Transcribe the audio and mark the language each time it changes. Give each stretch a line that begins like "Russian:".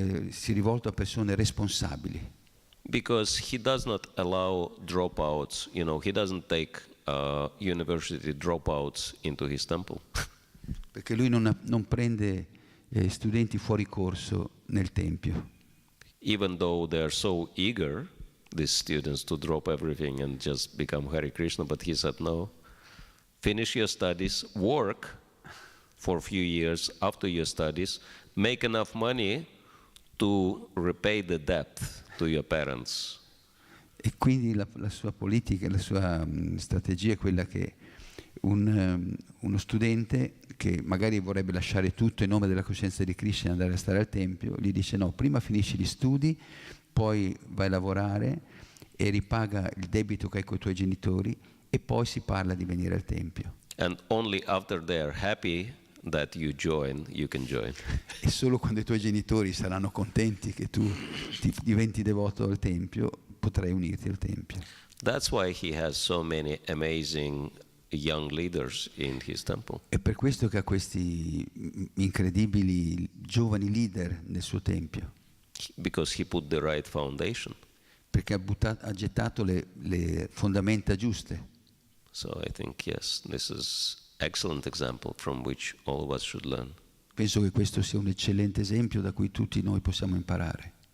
Italian: Si rivolta a persone responsabili.
English: Because he does not allow dropouts, he doesn't take university dropouts into his temple.
Italian: Perché lui non prende studenti fuori corso nel Tempio.
English: Even though they are so eager, these students, to drop everything and just become Hare Krishna, but he said no. Finish your studies, work for a few years after your studies, make enough money to repay the debt to your parents.
Italian: E quindi la sua politica, la sua strategia è quella che uno studente che magari vorrebbe lasciare tutto in nome della coscienza di Krishna e andare a stare al Tempio, gli dice no, prima finisci gli studi, poi vai a lavorare e ripaga il debito che hai con i tuoi genitori e poi si parla di venire al Tempio.
English: And only after they are happy that you can join.
Italian: E solo quando i tuoi genitori saranno contenti che tu diventi devoto al Tempio, potrai unirti al Tempio.
English: That's why he has so many amazing young leaders in his temple.
Italian: È per questo che ha questi incredibili giovani leader nel suo Tempio.
English: Because he put the right foundation.
Italian: Perché ha gettato le fondamenta giuste.
English: So I think, yes, this is excellent example from which all of us should learn.
Italian: Penso che questo sia un eccellente esempio da cui tutti noi possiamo imparare.